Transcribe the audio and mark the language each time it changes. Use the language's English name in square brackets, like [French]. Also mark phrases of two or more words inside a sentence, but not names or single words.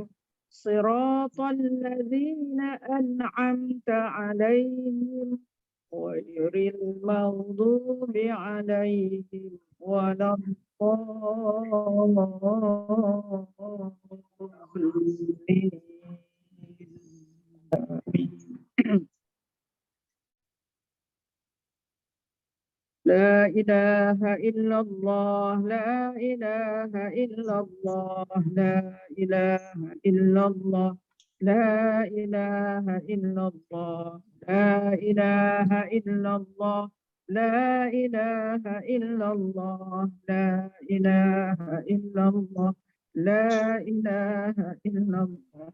[Arabic] صراط الذين أنعمت عليهم غير المغضوب عليهم ولا الضالين. لا إله إلا الله، لا إله إلا الله، لا إله إلا الله، لا إله إلا الله، لا إله إلا الله، لا إله إلا الله، لا إله إلا الله، لا إله إلا الله.